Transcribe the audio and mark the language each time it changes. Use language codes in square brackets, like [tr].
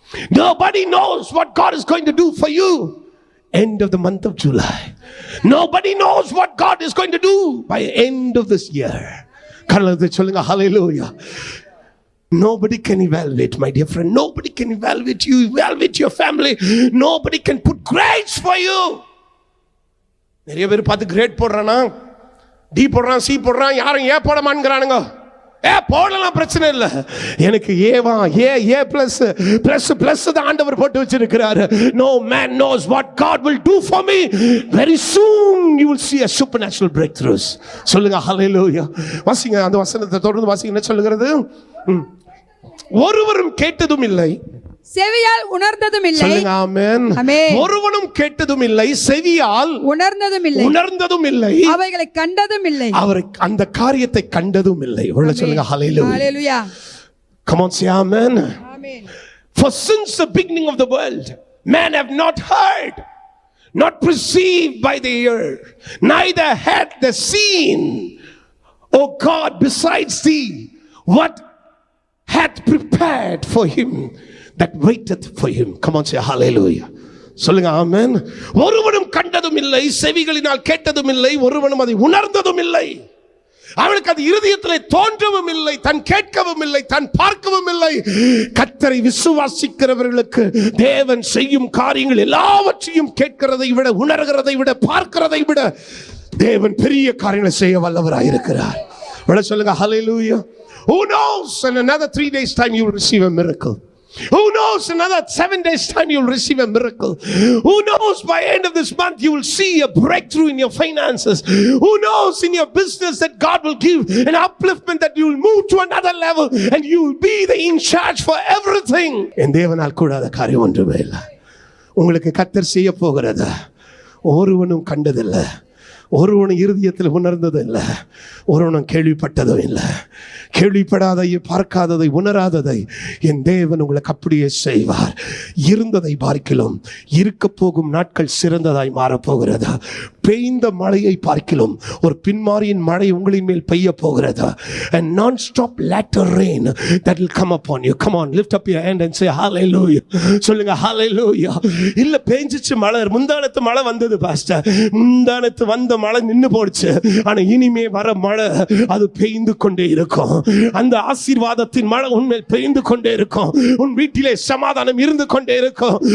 [en] Nobody knows what God is going to do for you end of the month of July. Nobody knows what God is going to do by end of this year. Karala [ta] சொல்லுங்க [en] hallelujah. Nobody can evaluate, my dear friend. Nobody can evaluate you, evaluate your family. Nobody can put grades for you. [ta] நிறைய பேர் பார்த்து great போடுறானா, D போடுறான், C போடுறான், யாரும் ஏ போட மாட்டேங்கிறானுங்க. போடலாம், பிரச்சனை இல்ல. எனக்கு ஏவா ஏ பிளஸ் பிளஸ் பிளஸ் தான் ஆண்டவர் போட்டு வச்சிருக்கிறாரு. [en] No man knows what God will do for me. Very soon you will see a supernatural breakthroughs. [ta] சொல்லுங்க ஹalleluya. வாசிங்க அந்த வசனத்தை தொடர்ந்து வாசிங்க. என்ன சொல்லுகிறது? ஒருவரும் கேட்டதும் இல்லை, செவியால் உணர்ந்ததும் இல்லை. சொல்லுங்க ஆமென். ஒருவனும் கேட்டதும் இல்லை, செவியால் உணர்ந்ததும் இல்லை, அவைகளை கண்டதும் இல்லை, அவர் அந்த காரியத்தை கண்டதும் இல்லை. சொல்லுங்க ஹalleluya. [en] Hallelujah. Come on, say amen. Amen. For since the beginning of the world man have not heard, not perceived by the ear, neither had they seen, O God, besides thee, what hath prepared for him that waiteth for him. Come on, say hallelujah. [ta] சொல்லுங்க ஆமென். ஒருவனும் கண்டதும் இல்லை, செவிகளினால் கேட்டதும் இல்லை, ஒருவனும் அதை உணர்ந்ததும் இல்லை. அவனுக்கு அது இருதயத்திலே தோன்றவும் இல்லை, தான் கேட்கவும் இல்லை, தான் பார்க்கவும் இல்லை. கர்த்தரை விசுவாசிக்கிறவர்களுக்கு தேவன் செய்யும் காரியங்கள் எல்லாவற்றையும் கேட்கிறதை விட, உணர்கிறதை விட, பார்க்கிறதை விட தேவன் பெரிய காரியங்களை செய்ய வல்லவராய் இருக்கிறார். சொல்லுங்க hallelujah. [en] Who knows in another 3 days time you will receive a miracle. Who knows another 7 days time you will receive a miracle. Who knows by end of this month you will see a breakthrough in your finances. Who knows in your business that God will give an upliftment, that you will move to another level and you will be the in charge for everything. [ta] என் தேவனால் கூடாத காரியம் ஒன்றுமே இல்லை. உங்களுக்கு கர்த்தர் செய்ய போகிறத ஒருவனும் கண்டதில்லை, ஒருவனும் இருதயத்தில் உணர்ந்ததும் இல்லை, ஒருவனும் கேள்விப்பட்டதும் இல்லை. கேள்விப்படாதை, பார்க்காததை, உணராததை என் தேவன் உங்களுக்கு அப்படியே செய்வார். இருந்ததை பார்க்கிலும் இருக்க போகும் நாட்கள் சிறந்ததாய் மாறப்போகிறது. பெய்ந்த மழையை பார்க்கிலும் ஒரு பின்மாரியின் மழை உங்களின் மேல் பெய்ய போகிறது. [en] And non-stop latter rain that will come upon you. Come on, lift up your hand and say hallelujah. [ta] சொல்லுங்க hallelujah. இல்ல பேஞ்சிச்சு மழை, முந்தானத்து மழை வந்தது பாஸ்டர், முந்தானத்து வந்த மழை நின்னு போடுச்சு, ஆனா இனிமே வர மழை அது பெய்ந்து கொண்டே இருக்கும். அந்த ஆசீர்வாதத்தின் மழை உன்மேல் பெய்ந்து கொண்டே இருக்கும். உன் வீட்டிலே சமாதானம் இருந்து கொண்டே இருக்கும்.